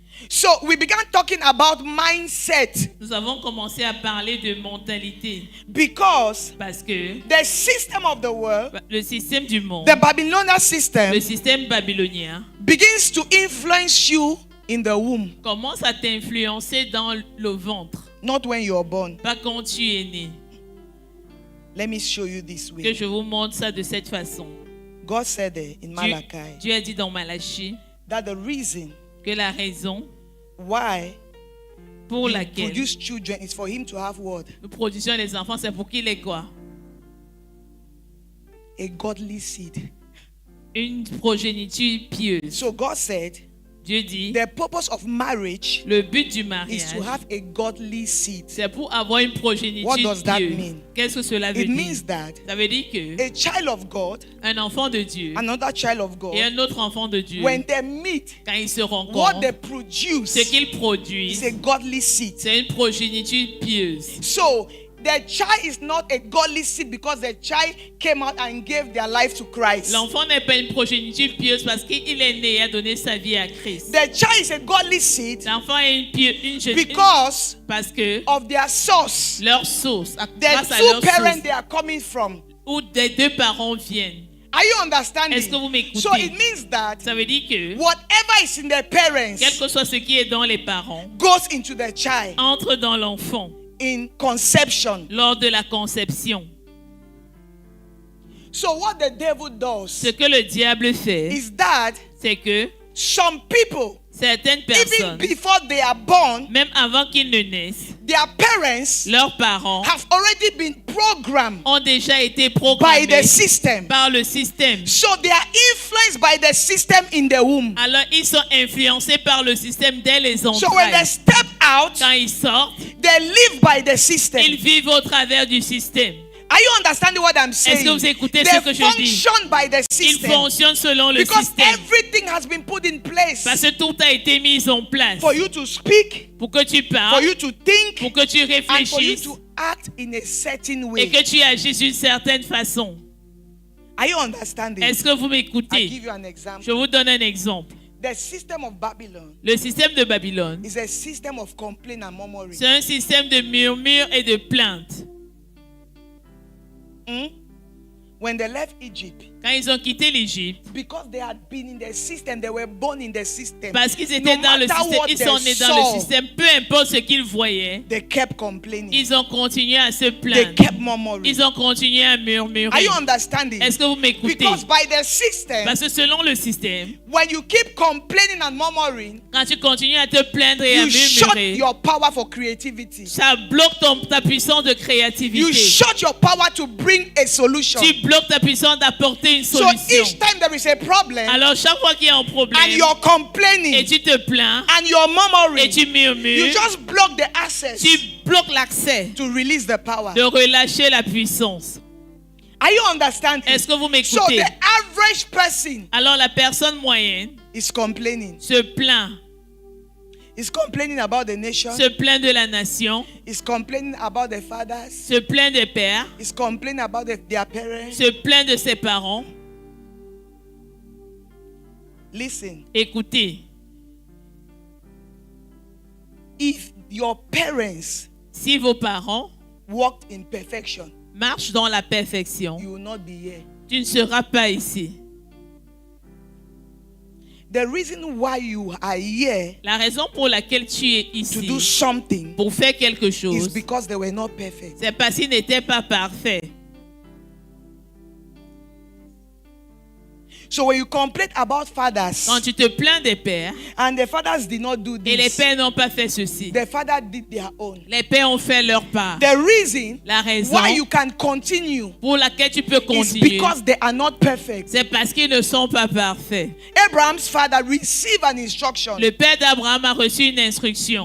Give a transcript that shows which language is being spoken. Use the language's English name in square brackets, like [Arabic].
[English] So we began talking about mindset [French] Nous avons commencé à parler de mentalité [English] because [French] parce que [English] the system of the world, [French] le système du monde, [English] the Babylonian system, [French] le système babylonien, [English] begins to influence you in the womb, [French] commence à t'influencer dans le ventre, [English] not when you are born. [French] pas quand tu es né. [English] Let me show you this [French] Que [English] way. [French] je vous montre ça de cette façon. [English] God said there in Malachi [French] Dieu a dit dans Malachie [English] that the reason [French] que la raison [English] why [French] pour [English] he [French] laquelle [English] produce children is for him to have what? [French] nous produisons les enfants, c'est pour qu'il ait quoi? [English] A godly seed. [French] Une progéniture pieuse. [English] So God said [French] Dieu dit, [English] the purpose of marriage [French] le but du [English] is [French] mariage, [English] to have a godly seed. [French] c'est pour avoir une progéniture [English] What does that [French] pieuse. [English] mean? [French] Qu'est-ce que cela veut [English] It [French] dire? [English] means that [French] Ça veut dire que [English] a child of God, [French] un enfant de Dieu [English] another child of [French] et [English] God, [French] un autre enfant de Dieu, [English] when they meet, [French] quand ils se [English] what [French] rencontrent, [English] they produce [French] ce qu'ils [English] is [French] produisent, [English] a godly seed. [French] c'est une progéniture pieuse. [English] So the child is not a godly seed because the child came out and gave their life to Christ. [French] L'enfant n'est pas une progéniture pieuse parce qu'il est né et a donné sa vie à Christ. [English] The child is a godly seed [French] L'enfant est une [English] because [French] parce que [English] of their source. [French] leur source, [English] The [French] grâce à [English] two [French] leur [English] parents [French] source, [English] they are coming from. [French] où des deux parents viennent. [English] Are you understanding? [French] Est-ce que vous m'écoutez? [English] So it means that [French] Ça veut dire que [English] whatever is in the parents [French] quel que soit ce qui est dans les parents, [English] goes into the child [French] entre dans l'enfant [English] in conception. [French] lors de la conception. [English] So what the devil does [French] Ce que le diable fait, [English] is that [French] c'est que [English] some people, [French] certaines [English] even [French] personnes, [English] before they are born, [French] même avant qu'ils ne naissent, [English] their parents [French] leurs parents [English] have already been programmed [French] ont déjà été [English] by [French] programmés [English] the system. [French] par le système. [English] So they are influenced by the system in the womb. [French] Alors ils sont influencés par le système dès les [English] So when they [French] entrailles. [English] step out, [French] Quand ils sortent, [English] they live by the [French] ils [English] system. [French] vivent au travers du système. [English] Are you understanding what I'm saying? [French] Est-ce que vous écoutez [English] They [French] ce que je dis? [English] function by the [French] Ils [English] system [French] fonctionnent selon le [English] because [French] système. [English] everything has been put in place [French] Parce que tout a été mis en place [English] for you to speak, [French] pour que tu [English] for [French] parles, [English] you to think, [French] pour que tu [English] and for you [French] réfléchisses [English] to act in a certain [French] et [English] way. [French] que tu agisses d'une certaine façon. [English] Are you understanding? [French] Est-ce que vous [English] I'll [French] m'écoutez? [English] give you an example. [French] Je vous donne un exemple. [English] The system of Babylon [French] Le système de Babylone, [English] is a system of complaint and murmuring. [French] c'est un système de murmures et de plaintes. [English] When they left Egypt, [French] Quand ils ont quitté l'Égypte, [English] because they had been in the system, they were born in the system. [French] parce qu'ils étaient [English] No [French] dans le [English] matter [French] système, [English] what [French] ils [English] they [French] sont nés dans [English] saw, [French] le système, peu importe ce qu'ils voyaient, [English] they kept complaining. [French] ils ont continué à se [English] They [French] plaindre. [English] kept murmuring. [French] Ils ont continué à [English] Are [French] murmurer. [English] you understanding? [French] Est-ce que vous m'écoutez? [English] Because by the system, [French] Parce que selon le système, [English] when you keep complaining and murmuring, [French] quand tu continues à te plaindre et à [English] you shut [French] murmurer, [English] your power for creativity. [French] ça bloque ta puissance de [English] You [French] créativité. [English] shut your power to bring a solution. [French] Tu bloques ta puissance d'apporter une [English] So [French] solution. [English] each time there is a problem [French] Alors chaque fois qu'il y a un problème [English] and you're [French] et [English] complaining [French] tu te plains [English] and you're [French] et [English] murmuring, [French] tu [English] you [French] murmures, [English] just block the access [French] tu bloques l'accès [English] to release the power. [French] de relâcher la puissance. [English] Are you understanding? [French] Est-ce que vous [English] So [French] m'écoutez? [English] the average person [French] Alors la personne moyenne [English] is complaining. [French] se plaint. [English] Is complaining about the nation. [French] Se plaint de la nation, [English] Is complaining about the fathers. [French] se plaint des pères, [English] Is complaining about their parents. [French] se plaint de ses parents. [English] Listen, [French] Écoutez, [English] if your parents [French] si vos parents [English] walked in perfection, [French] marchent dans la perfection, [English] you will not be here. [French] tu ne seras pas ici. [English] The reason why you are here [French] La raison pour laquelle tu es [English] to do [French] ici [English] something [French] pour faire quelque [English] is [French] chose, [English] because they were not perfect. [French] c'est parce qu'ils n'étaient pas parfaits. [English] So when you complain about fathers [French] Quand tu te plains des pères [English] and the fathers did not do [French] et les [English] this, [French] pères n'ont pas fait ceci, [English] the father did their own. [French] les pères ont fait leur part. [English] The reason [French] La raison [English] why you can continue [French] pour laquelle tu peux [English] is [French] continuer, [English] because they are not perfect. [French] c'est parce qu'ils ne sont pas parfaits. [English] Abraham's father received an instruction [French] Le père d'Abraham a reçu une instruction